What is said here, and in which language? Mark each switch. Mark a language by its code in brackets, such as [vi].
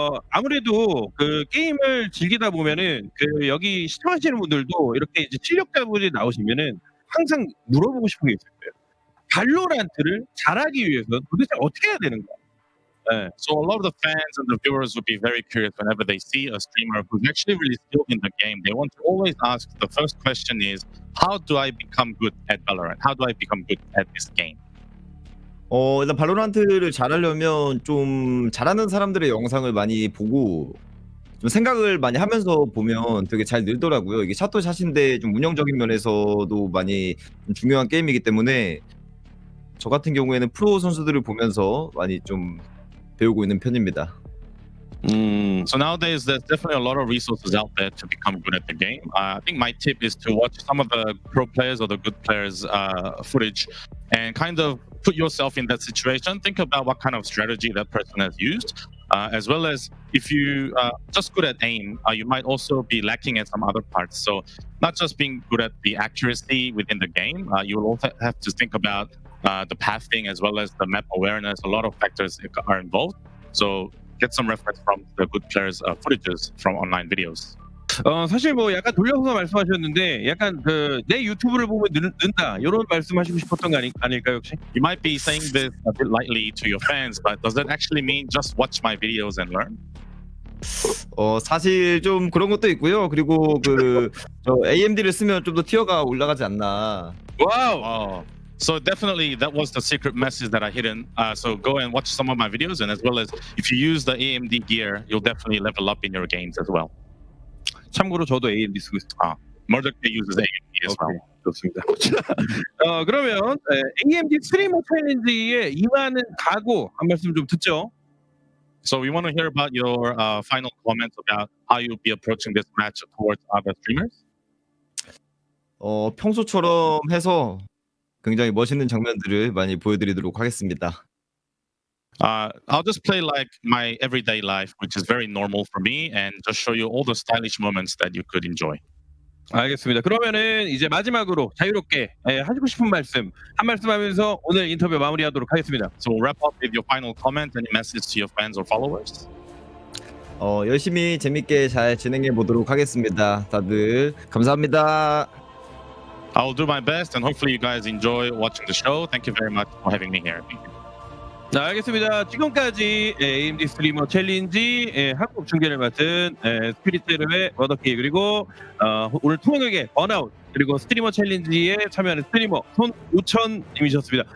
[ko] 아무래도 그 게임을 즐기다 보면은 그 여기 시청하시는 분들도 이렇게 이제 실력자분이 나오시면은 항상 물어보고 싶은 게 있을 거예요. 발로란트를 잘하기 위해서는 도대체 어떻게 해야 되는가? 네. [en] So a lot of the fans and the viewers would be very curious whenever they see a streamer who's actually really skilled in the game. They want to always ask, the first question is, how do I become good at Valorant? How do I become good at this game? [ko] 일단 발로란트를 잘하려면 좀 잘하는 사람들의 영상을 많이 보고 좀 생각을 많이 하면서 보면 되게 잘 늘더라고요. 이게 샷도샷인데 좀 운영적인 면에서도 많이 좀 중요한 게임이기 때문에 저 같은 경우에는 프로 선수들을 보면서 많이 좀 배우고 있는 편입니다. [en] So nowadays, there's definitely a lot of resources out there to become good at the game. I think my tip is to watch some of the pro players or the good players' footage and kind of put yourself in that situation. Think about what kind of strategy that person has used, as well as if you just good at aim, you might also be lacking at some other parts. So not just being good at the accuracy within the game, you will also have to think about the pathing as well as the map awareness. A lot of factors are involved. So get some reference from the good players' footages from online videos. [ko] 사실 뭐 약간 돌려서 말씀하셨는데 약간 그 내 유튜브를 보면 는다 이런 말씀하시고 싶었던 거 아닐까요 혹시? [en] You might be saying this a bit lightly to your fans, but does that actually mean just watch my videos and learn? [ko] 사실 좀 그런 것도 있고요. 그리고 저 AMD를 쓰면 좀 더 티어가 올라가지 않나. 와우. [en] So definitely that was the secret message that I hidden. So go and watch some of my videos, and as well as if you use the AMD gear, you'll definitely level up in your games as well. [ko] 참고로 저도 AMD 쓰고 있습니다. [en] Murder K uses AMD as well. [ko] 좋습니다. 그러면 AMD 스트리머 챌린지에 임하는 각오 한 말씀 좀 듣죠. [en] So we want to hear about your final comments about how you'll be approaching this match towards other streamers. [ko] 평소처럼 해서 굉장히 멋있는 장면들을 많이 보여드리도록 하겠습니다. [en] I'll just play like my everyday life, which is very normal for me, and just show you all the stylish moments that you could enjoy. [ko] 알겠습니다. 그러면은 이제 마지막으로 자유롭게 하시고 싶은 말씀 한 말씀 하면서 오늘 인터뷰 마무리하도록 하겠습니다. [en] So we'll wrap up with your final comment and message to your fans or followers. [ko] 열심히 재밌게 잘 진행해 보도록 하겠습니다. 다들 감사합니다. [en] I will do my best, and hopefully you guys enjoy watching the show. Thank you very much for having me here. Thank you. [ko] 자, 알겠습니다. 지금까지 AMD 스트리머 챌린지 한국 중계를 맡은 스피릿제로의 머더키 그리고 오늘 통역의 번아웃 그리고 스트리머 챌린지에 참여하는 스트리머 손우천님이셨습니다.